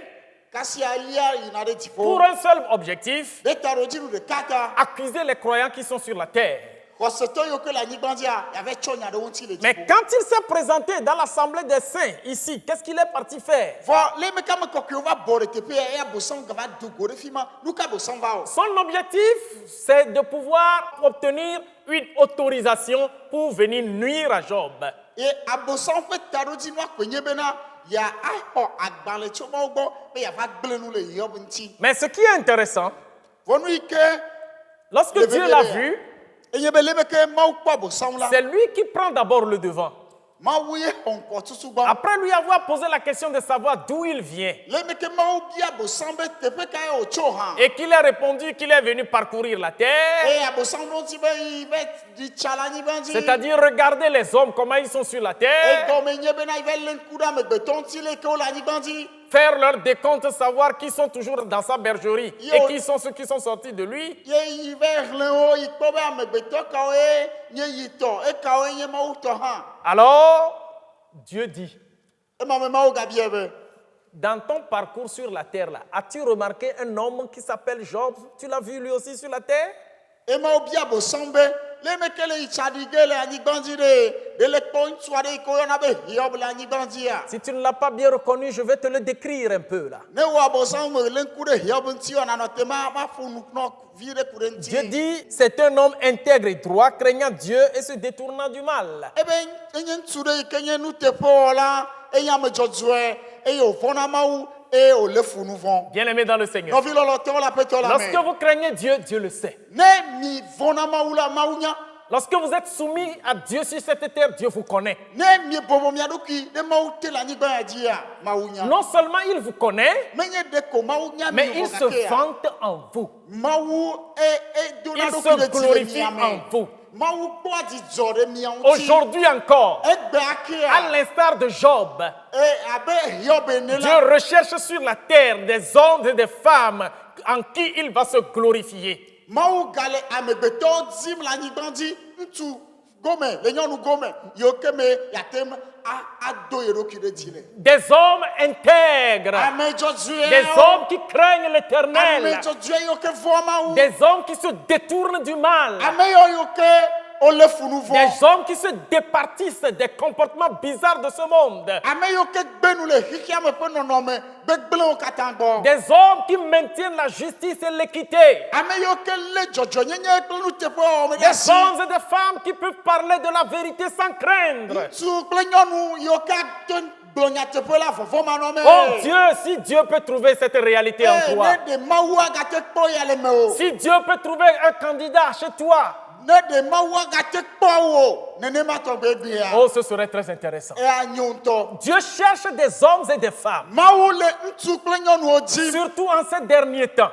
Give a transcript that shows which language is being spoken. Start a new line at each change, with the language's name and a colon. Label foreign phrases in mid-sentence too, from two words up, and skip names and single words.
Ewe: Kasia lia yina ɖe dziƒo.
French: pour un seul objectif,
Ewe: Ɖe ta ɖo dziɖu ɖeka ta.
French: accuser les croyants qui sont sur la terre.
Ewe: Xɔsetɔ yiwo ke le anyigba dzia yave tsɔ nya ɖe ŋuti le
French: Mais
Ewe: dziƒo.
French: quand il s'est présenté dans l'assemblée des saints, ici, qu'est-ce qu'il est parti faire?
Ewe: Vɔ le me kame kɔkɔewo va bɔ ɖe teƒe ya eya abosam gava do go ɖe fi ma. Nu ka abosam va wɔ?
French: Son objectif, c'est de pouvoir obtenir une autorisation pour venir nuire à Job.
Ewe: Ye abosam ƒe taɖodzinua koe nye bena ya axɔ agbalẽ tso Mawu gbɔ be yava gblẽ nu le Hiob ŋuti.
French: Mais ce qui est intéressant,
Ewe: Vɔ nu yi ke
French: lorsque
Ewe: Le
French: Dieu bébé l'a là. vu,
Ewe: enye be le me ke Mawu kpɔ abosam la.
French: c'est lui qui prend d'abord le devant.
Ewe: Mawu ye xɔ ŋkɔ tutu gbɔ.
French: Après lui avoir posé la question de savoir d'où il vient,
Ewe: Le me ke Mawu bia abosam be teƒe ka ye wòtso hã.
French: et qu'il a répondu qu'il est venu parcourir la terre,
Ewe: Eye abosam ɖo ŋuti be yi be ɖi tsa le anyigba dzi.
French: c'est-à-dire regarder les hommes, comment ils sont sur la terre,
Ewe: Egɔme nye bena yi va lé ŋku ɖe amegbetɔ ŋuti le ke wole anyigba dzi.
French: faire leur décompte, savoir qui sont toujours dans sa bergerie
Ewe: Yo.
French: et qui sont ceux qui sont sortis de lui.
Ewe: Ye yi va hlẽ wo yi kpɔ be amegbetɔ kawoe nye yitɔ ekawoe nye Mawu tɔ hã.
French: Alors, Dieu dit,
Ewe: Ema me Mawu gabia be
French: dans ton parcours sur la terre, là, as-tu remarqué un homme qui s'appelle Job? Tu l'as vu lui aussi sur la terre?
Ewe: Emawo bia abosam be le me ke le yi tsa ɖi ge le anyigba dzi ɖe le kpɔ ŋutsu aɖe yi ke woyɔna be Hiob le anyigba dzia.
French: Si tu ne l'as pas bien reconnu, je vais te le décrire un peu là.
Ewe: Ne wo abosam me le ŋku ɖe Hiob ŋuti o nanɔ te ma ƒo nu nɔ vi ɖe ku ɖe
French: Dieu
Ewe: ŋuti.
French: dit, c'est un homme intègre et droit, craignant Dieu et se détournant du mal.
Ewe: Ebe enye ŋutsu ɖe yi ke nye nuteƒewɔla enye ame dzɔdzɔe eye wòvɔ̃na Mawu eye wòlé fu nu vɔ̃.
French: Bien-aimé dans le Seigneur.
Ewe: Nɔvi lɔlɔtɔwo le aƒetɔ la
French: Lorsque
Ewe: me.
French: vous craignez Dieu, Dieu le sait.
Ewe: Ne mi vɔ̃na Mawu la Mawu nya.
French: Lorsque vous êtes soumis à Dieu sur cette terre, Dieu vous connaît.
Ewe: Ne mi bobo mia ɖokui ɖe Mawu te le anyigba ya dzia Mawu nya.
French: Non seulement il vous connaît,
Ewe: Menye ɖe ko Mawu nya mi
French: mais
Ewe: o
French: il se
Ewe: gake ya.
French: vante en vous.
Ewe: Mawu dona
French: Il
Ewe: ɖokui
French: se
Ewe: ɖe dzi le
French: glorifie
Ewe: mia
French: en
Ewe: me.
French: vous.
Ewe: Mawu kpɔa dzidzɔ ɖe mia ŋuti.
French: Aujourd'hui encore,
Ewe: Egbe
French: à
Ewe: akea.
French: l'instar de Job,
Ewe: Abe Hiob ene
French: Dieu
Ewe: la.
French: recherche sur la terre des hommes et des femmes en qui il va se glorifier.
Ewe: Mawu gale amegbetɔwo dzim le anyigba dzi ŋutsu gome le nyɔnu gome yiwo ke me yate ŋu ado ye ɖokui ɖe dzi le.
French: Des hommes intègres,
Ewe: Ame
French: des
Ewe: dzɔdzɔewo.
French: hommes qui craignent
Ewe: Ame
French: l'Éternel,
Ewe: dzɔdzɔe yiwo ke vɔ̃a Mawu.
French: des hommes qui se détournent du mal,
Ewe: Ame yiwo ke wole fu nu vɔ.
French: des hommes qui se départissent des comportements bizarres de ce monde,
Ewe: Ame yiwo ke gbenu le xixia me ƒe nɔnɔme gbegblẽwo katã gbɔ.
French: des hommes qui maintiennent la justice et l'équité,
Ewe: Ame yiwo ke lé dzɔdzɔnyenye kple nuteƒewɔwɔ ɖe
French: des
Ewe: asi.
French: hommes et des femmes qui peuvent parler de la vérité sans craindre.
Ewe: Ŋutsu kple nyɔnu yiwo ke ate gblɔ nyateƒe la vɔvɔmanɔme.
French: Oh Dieu, si Dieu peut trouver cette réalité en toi,
Ewe: Ne ɖe Mawu agate kpɔ ya le me o.
French: si Dieu peut trouver un candidat chez toi,
Ewe: Ne ɖe Mawu agate kpɔ wo nenema tɔgbe gbea.
French: oh, ce serait très intéressant.
Ewe: Eya nyo ŋutɔ.
French: Dieu cherche des hommes et des femmes,
Ewe: Mawu le ŋutsu kple nyɔnuwo dzi.
French: surtout en ces derniers temps,